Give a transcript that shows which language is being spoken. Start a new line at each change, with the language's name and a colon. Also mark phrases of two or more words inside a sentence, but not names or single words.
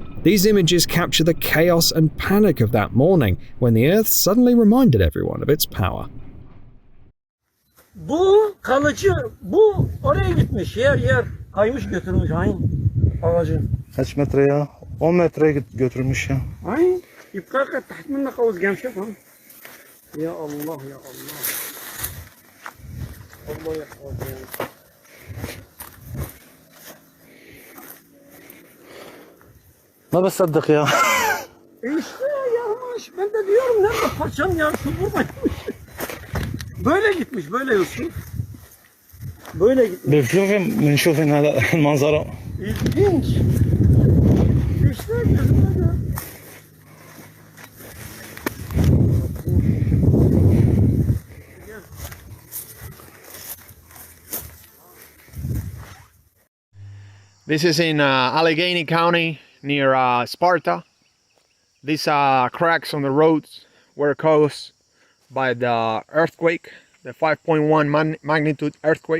English: These images capture the chaos and panic of that morning when the earth suddenly reminded everyone of its power.
Turkish: Bu kalıcı, bu oraya gitmiş, yer kaymış götürmüş aynı ağacı. Kaç metre ya? 10 metre götürmüş ya. Aynı.
Arabic: يبقى تحت منك قوس جامشة فهم. يا الله يا الله. الله يحفظك. ما بصدق ya.
Turkish: İşte yarmış. Ben de diyorum nerede paçam ya şu buradaymış. Böyle gitmiş böyle Yusuf. Böyle gitmiş.
Arabic: بنشوف هذا المنظرة.
Turkish: İlginç. İşte gözümde de.
English: This is in Allegheny County near Sparta. These cracks on the roads were caused by the earthquake, the 5.1 magnitude earthquake.